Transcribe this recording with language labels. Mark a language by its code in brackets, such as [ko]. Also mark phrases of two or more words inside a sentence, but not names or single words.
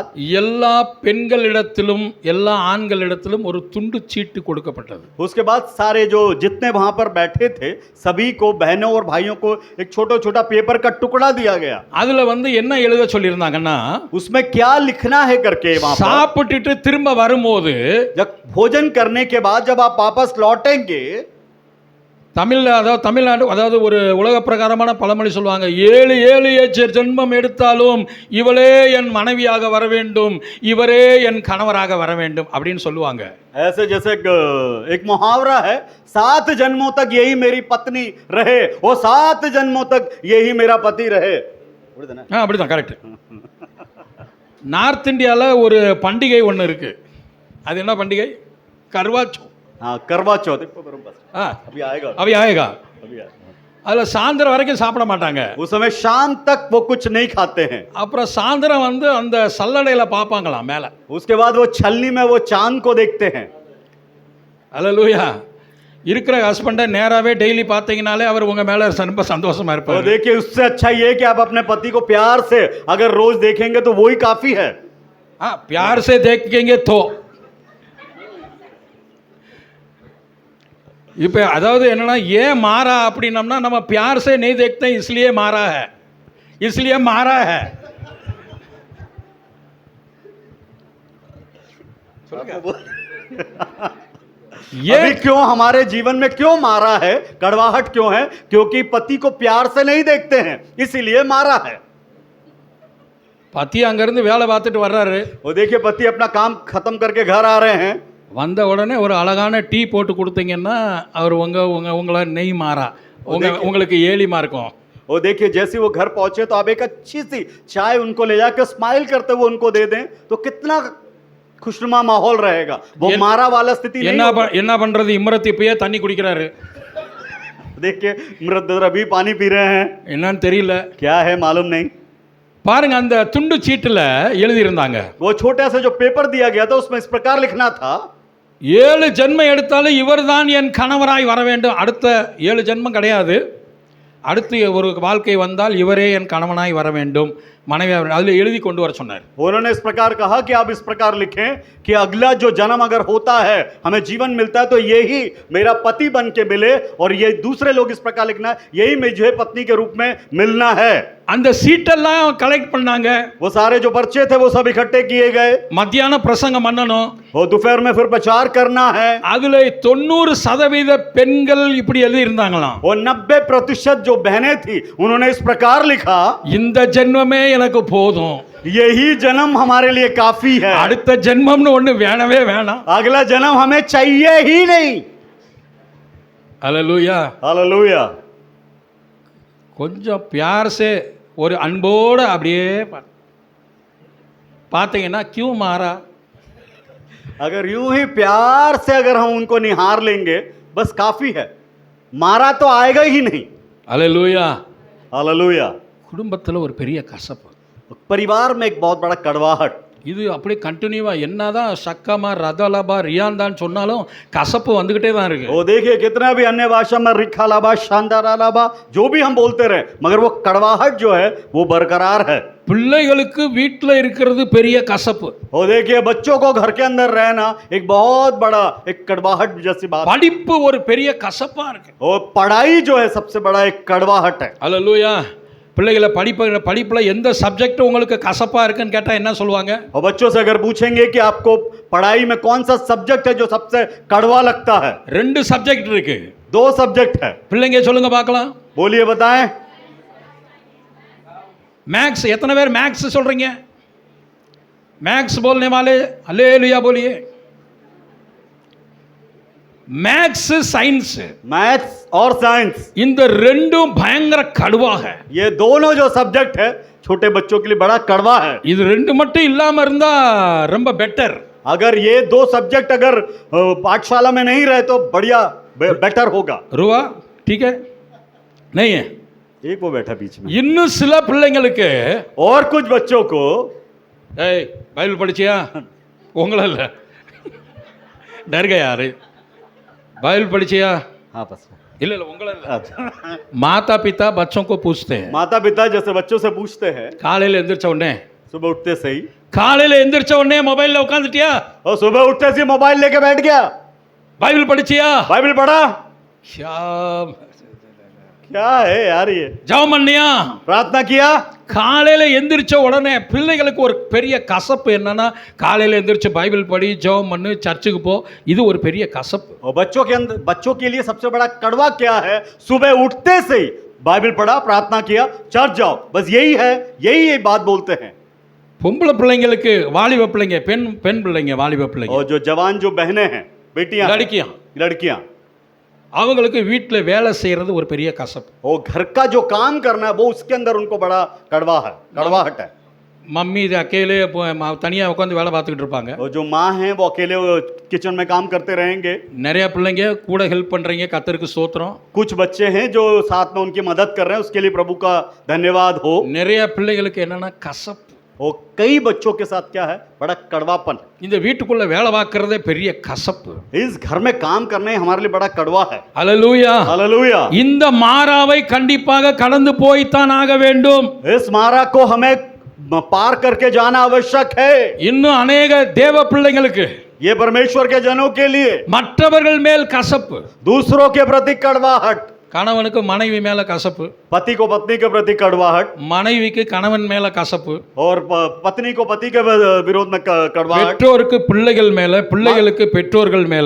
[ta] எல்லா பெண்களிடத்திலும் எல்லா ஆண்களிடத்திலும் ஒரு துண்டு சீட்டு கொடுக்கப்பட்டது. [hi] उसके बाद सारे जो जितने वहां पर बैठे थे सभी को, बहनों और भाइयों को, एक छोटा छोटा पेपर का टुकड़ा दिया गया। [ta] அதுல என்ன எழுத சொல்லியிருந்தாங்கன்னா, [hi] उसमें क्या लिखना है करके वहां पर, [ta] சாப்பிட்டுட்டு திரும்ப வரும்போது, [hi] जब भोजन करने के बाद जब आप वापस लौटेंगे, [ta] தமிழ்நாடு அதாவது ஒரு உலக பிரகாரமான பழமொழி சொல்லுவாங்க, 7 ஜென்மம் எடுத்தாலும் இவளே என் மனைவியாக வர வேண்டும், இவரே என் கணவராக வர வேண்டும் அப்படின்னு சொல்லுவாங்க. [hi] ऐसे जैसे एक मुहावरा है, 7 जन्मों तक यही मेरी पत्नी रहे, वो 7 जन्मों तक यही मेरा पति रहे। [ta] அப்படிதான், கரெக்ட். நார்த் இந்தியாவில் ஒரு பண்டிகை ஒன்று இருக்கு. அது என்ன பண்டிகை? கர்வாச்சோ. [hi] हाँ, करवा चौथ। अभी आएगा. [ta] அதில் சாயந்தரம் வரைக்கும் சாப்பிட மாட்டாங்க. [hi] उस समय शाम तक वो कुछ नहीं खाते हैं। [ta] அப்புறம் சாயந்தரம் அந்த சல்லடையில் பார்ப்பாங்களாம் மேலே. [hi] उसके बाद वो छलनी में वो चांद को देखते हैं। [ta] அல்லேலூயா. இருக்கிற ஹஸ்பண்டை நேராகவே டெய்லி பார்த்தீங்கனாலே அவர் உங்கள் மேலே ரொம்ப சந்தோஷமாக [hi] और [ta] இருப்பார். [hi] देखिए उससे अच्छा ये है कि आप अपने पति को प्यार से अगर रोज देखेंगे तो वही काफी है. प्यार से देखेंगे तो [ta] இப்போ அதாவது என்னன்னா ஏன் மாறா அப்படின்னம்னா நம்ம [hi] प्यार से नहीं देखते इसलिए मारा है, इसलिए मारा है. ये अभी क्यों हमारे जीवन में क्यों मारा है, कड़वाहट क्यों है? क्योंकि पति को प्यार से नहीं देखते हैं, इसीलिए मारा है. [ta] பத்தி அங்கேருந்து வேலை பார்த்துட்டு வர்றாரு. [hi] वो देखिए पति अपना काम खत्म करके घर आ रहे हैं. [ta] வந்த உடனே ஒரு அழகான டீ போட்டு கொடுத்தீங்கன்னா அவர் உங்களை நெய் மாறா உங்களுக்கு ஏலிமா இருக்கும். [hi] वो देखिए जैसे वो घर पहुंचे तो आप एक अच्छी सी चाय उनको ले जाकर स्माइल करते हुए उनको दे दें तो कितना खुशनुमा माहौल रहेगा. वो मारा वाला स्थिति नहीं होगा. [ta] என்ன பண்றது, இம்ரத் இப்பயே தண்ணி குடிக்கிறாரு. [hi] देखिए मृदर अभी पानी पी रहे हैं. [ta] என்னன்னு தெரியல, [hi] क्या है मालूम नहीं. [ta] பாருங்க அந்த துண்டு சீட்டுல எழுதி இருந்தாங்க, [hi] वो छोटा सा जो पेपर दिया गया था उसमें इस प्रकार लिखना था, [ta] 7 ஜென்மம் எடுத்தாலும் இவர்தான் என் கணவராய் வர வேண்டும். அடுத்த 7 ஜென்மம் கிடையாது, அடுத்து ஒரு வாழ்க்கை வந்தால் இவரே என் கணவனாய் வர வேண்டும், மனைவி அதில் எழுதி கொண்டு வர சொன்னார். [hi] उन्होंने इस प्रकार कहा कि आप इस प्रकार लिखें कि अगला जो जन्म अगर होता है, हमें जीवन मिलता है तो यही मेरा पति बन के मिले, और ये दूसरे लोग इस प्रकार लिखना है यही मुझे पत्नी के रूप में मिलना है. [ta] அந்த சீட்டெல்லாம் கலெக்ட் பண்ணாங்க. [hi] वो सारे जो पर्चे थे वो सब इकट्ठे किए गए. [ta] மத்தியான பிரசங்கம் பண்ணணும், [hi] वो दोपहर में फिर प्रचार करना है. [ta] அதுல 90% பெண்கள் இப்படி எழுதி இருந்தாங்களாம். [hi] वो 90% जो बहनें थी उन्होंने इस प्रकार लिखा, [ta] இந்த ஜென்மமே எனக்கு போதும், [hi] यही जन्म हमारे लिए काफी है, [ta] அடுத்த ஜென்மம்னு ஒண்ணு வேணவே வேணாம். [hi] अगला जन्म हमें चाहिए ही नहीं. [ta] அல்லேலூயா. [hi] हालेलुया. [ta] கொஞ்சம் प्यार से ஒரு அன்போடு அப்படியே பார்த்தீங்கன்னா [hi] क्यों मारा, अगर यूं ही प्यार से अगर हम उनको निहार लेंगे बस काफी है, मारा तो आएगा ही नहीं. [ta] அல்லேலூயா. [hi] हालेलुया. [ta] குடும்பத்தில் ஒரு பெரிய கசப்பு, [hi] परिवार में एक बहुत बड़ा कड़वाहट. [ta] இது அப்படியே கண்டினியூவா என்னதான் சக்கமா ரதலபா ரியாந்தான்னு சொன்னாலும் கசப்பு வந்துகிட்டே தான் இருக்கு. [hi] वो देखिए कितना भी अन्य भाषा में रिखा लाबा शानदार लाबा जो भी हम बोलते रहे, मगर वो कड़वाहट जो है वो बरकरार है. [ta] பிள்ளைகளுக்கு வீட்டில் இருக்கிறது பெரிய கசப்பு. [hi] वो देखिए बच्चों को घर के अंदर रहना एक बहुत बड़ा एक कड़वाहट जैसी बात. [ta] படிப்பு ஒரு பெரிய கசப்பா இருக்கு. [hi] वो पढ़ाई जो है सबसे बड़ा एक कड़वाहट है. [ta] அல்லேலூயா. பிள்ளைகளை படிப்பில் எந்த சப்ஜெக்ட் உங்களுக்கு கசப்பா இருக்குன்னு கேட்டா என்ன சொல்லுவாங்க? [hi] और बच्चों से अगर पूछेंगे कि आपको पढ़ाई में कौन सा सब्जेक्ट है जो सबसे कड़वा लगता है, [ta] 2 சப்ஜெக்ட் இருக்கு. [hi] 2 सब्जेक्ट है. [ta] பிள்ளைங்க சொல்லுங்க பார்க்கலாம். [hi] बोलिए बताएं. मैथ्स, [ta] எத்தனை பேர் मैथ्स சொல்றீங்க? [hi] मैथ्स बोलने वाले हालेलुया बोलिए. मैथ्स साइंस, मैथ्स और साइंस, [ta] இந்த ரெண்டும் பயங்கர கடுவாக. [hi] ये दोनों जो सब्जेक्ट है छोटे बच्चों के लिए बड़ा कड़वा है. [ta] இது ரெண்டு மட்டும் இல்லாம இருந்தா ரொம்ப பெட்டர். [hi] अगर ये 2 सब्जेक्ट अगर पाठशाला में नहीं रहे तो बढ़िया बेटर होगा. रुआ ठीक है नहीं है. एक वो बैठा बीच में. [ta] இன்னும் சில பிள்ளைங்களுக்கு [hi] और कुछ बच्चों को, [ta] ஏய் பைபிள் படிச்சியா? உங்கள இல்ல, [hi] डर गया यार. [ta] बाइबल படிச்சியா? [hi] हाँ बस. [ta] இல்ல இல்ல உங்கள இல்ல. [hi] माता पिता बच्चों को पूछते हैं. माता पिता जैसे बच्चों से पूछते हैं [ta] காலையில எந்திரச்ச உடனே, [hi] सुबह उठते सही, [ta] காலையில எந்திரச்ச உடனே மொபைல்ல உட்கார்ந்துட்டியா? [hi] और सुबह उठते से मोबाइल लेके बैठ गया. [ta] பைபிள் படிச்சியா? [hi] बाइबल पढ़ा? क्या है यार ये? [ta] ஜெபம் பண்ணியா? [hi] प्रार्थना किया? [ta] காலையில எந்திரிச்ச உடனே பிள்ளைகளுக்கு ஒரு பெரிய கசப்பு என்னன்னா, காலையில எந்திரிச்சு பைபிள் படி, ஜெபம் பண்ணு, சர்ச்சுக்கு போ, இது ஒரு பெரிய கசப்பு. [hi] और बच्चों के लिए सबसे बड़ा कड़वा क्या है? सुबह उठते से ही बाइबल पढ़ा, प्रार्थना किया, चर्च जाओ, बस यही है, यही ये बात बोलते हैं. [ta] பொம்பளை பிள்ளைங்களுக்கு, வாலிப பிள்ளைங்க, பெண் பிள்ளைங்க, வாலிப பிள்ளைங்க, [hi] और जो जवान जो बहनें हैं, बेटियां, लड़कियां, [ta] அவங்களுக்கு வீட்டில் வேலை செய்கிறது ஒரு பெரிய கசப்பு. [hi] वो घर का जो काम करना है वो उसके अंदर उनको बड़ा कड़वाहट है. मम्मी अकेले [ta] தனியாக உட்காந்து வேலை பார்த்துக்கிட்டு இருப்பாங்க. [hi] और जो माँ हैं वो अकेले किचन में काम करते रहेंगे. [ta] நிறைய பிள்ளைங்க கூட ஹெல்ப் பண்ணுறீங்க, கர்த்தருக்கு ஸ்தோத்திரம். [hi] कुछ बच्चे हैं जो साथ में उनकी मदद कर रहे हैं, उसके लिए प्रभु का धन्यवाद हो. [ta] நிறைய பிள்ளைகளுக்கு என்னன்னா கசப்பு. [hi] और कई बच्चों के साथ क्या है, बड़ा कड़वापन। [ta] இந்த வீட்டுக்குள்ள வேலை பார்க்கறதே பெரிய கசப்பு. [hi] इस घर में काम करने हमारे लिए बड़ा कड़वा है। [ta] அல்லேலூயா. [hi] हालेलुया। [ta] இந்த மாறாவை கண்டிப்பாக கடந்து போய்த்தான் ஆக வேண்டும். [hi] इस मारा को हमें पार करके जाना आवश्यक है। [ta] இன்னும் अनेक தேவ பிள்ளைகளுக்கு [hi] ये परमेश्वर के जनों के लिए [ta] மற்றவர்கள் மேல் கசப்பு. [hi] दूसरों के प्रति कड़वाहट, [ta] கணவனுக்கு மனைவி மேல கசப்பு, [hi] पति को पत्नी के प्रति कड़वाहट, [ta] மனைவிக்கு கணவன் மேல கசப்பு, [hi] और पत्नी को पति के विरोध में कड़वाहट, [ta] பெற்றோருக்கு பிள்ளைகள் மேல, பிள்ளைகளுக்கு பெற்றோர்கள் மேல,